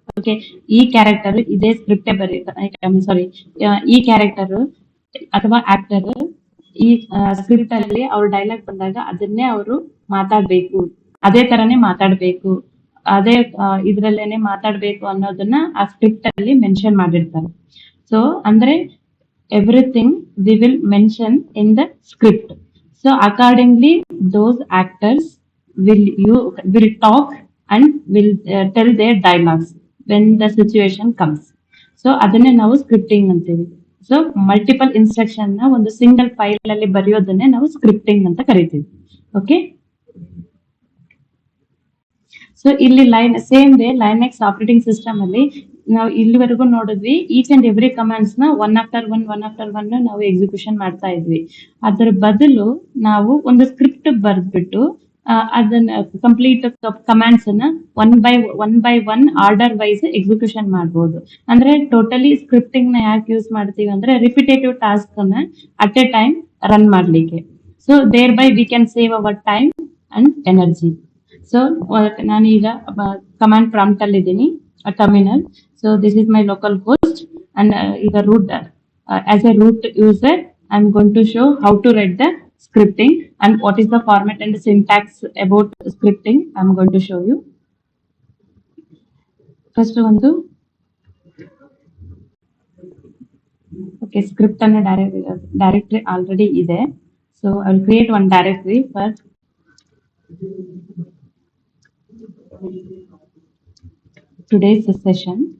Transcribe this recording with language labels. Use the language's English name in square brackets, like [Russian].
[Kannada] Okay, ಈ character ಇದೇ ಸ್ಕ್ರಿಪ್ಟೇ ಸಾರಿ ಈ ಕ್ಯಾರೆಕ್ಟರ್ ಅಥವಾ ಆಕ್ಟರ್ ಈ ಸ್ಕ್ರಿಪ್ಟ್ ಅಲ್ಲಿ ಅವ್ರ ಡೈಲಾಗ್ ಬಂದಾಗ ಅದನ್ನೇ ಅವರು ಮಾತಾಡ್ಬೇಕು, ಅದೇ ತರನೇ ಮಾತಾಡ್ಬೇಕು, ಅದೇ ಇದ್ರಲ್ಲೇನೆ ಮಾತಾಡ್ಬೇಕು ಅನ್ನೋದನ್ನ ಆ ಸ್ಕ್ರಿಪ್ಟ್ ಅಲ್ಲಿ ಮೆನ್ಷನ್ ಮಾಡಿರ್ತಾರೆ. [English] So ಅಂದ್ರೆ everything we will mention in the script. So accordingly those actors will talk and will tell their dialogues when the situation comes. [Kannada] So ಅದನ್ನೇ ನಾವು ಸ್ಕ್ರಿಪ್ಟಿಂಗ್ ಅಂತೀವಿ. ಸೊ ಮಲ್ಟಿಪಲ್ ಇನ್ಸ್ಟ್ರಕ್ಷನ್ ನ ಒಂದು ಸಿಂಗಲ್ ಫೈಲ್ ಅಲ್ಲಿ ಬರೆಯೋದನ್ನೇ ನಾವು scripting ಅಂತ ಕರಿತೀವಿ. ಓಕೆ, ಸೊ ಇಲ್ಲಿ same way Linux operating system ಅಲ್ಲಿ ನಾವು ಇಲ್ಲಿವರೆಗೂ ನೋಡಿದ್ವಿ, [English] each and every [Kannada] ಕಮಾಂಡ್ಸ್ ನ [English] one after one [Kannada] ನಾವು ಎಕ್ಸಿಕ್ಯೂಷನ್ ಮಾಡ್ತಾ ಇದ್ವಿ. ಅದರ ಬದಲು ನಾವು ಒಂದು ಸ್ಕ್ರಿಪ್ಟ್ ಬರ್ದ್ಬಿಟ್ಟು ಅದನ್ನ ಕಂಪ್ಲೀಟ್ ಕಮಾಂಡ್ಸ್ ಅನ್ನ [English] one by one [Kannada] order wise execution ಮಾಡ್ಬೋದು. ಅಂದ್ರೆ ಟೋಟಲಿ ಸ್ಕ್ರಿಪ್ಟಿಂಗ್ ನ ಯಾಕೆ ಯೂಸ್ ಮಾಡ್ತೀವಿ ಅಂದ್ರೆ ರಿಪಿಟೇಟಿವ್ ಟಾಸ್ಕ್ ಅನ್ನ [English] at a time [Kannada] ರನ್ ಮಾಡ್ಲಿಕ್ಕೆ. [English] So there by we can save our time and energy. [Kannada] So ನಾನೀಗ ಕಮಾಂಡ್ ಪ್ರಾಂಪ್ಟ್ ಅಲ್ಲಿ ಇದ್ದೀನಿ, terminal. [English] So this is my local host and ಈಗ root as a root user I am going to show how to write the scripting and what is the format and the syntax about scripting. I am going to show you. First ಒಂದು okay, script and directory already ಇದೆ. So I will create one directory for today's session.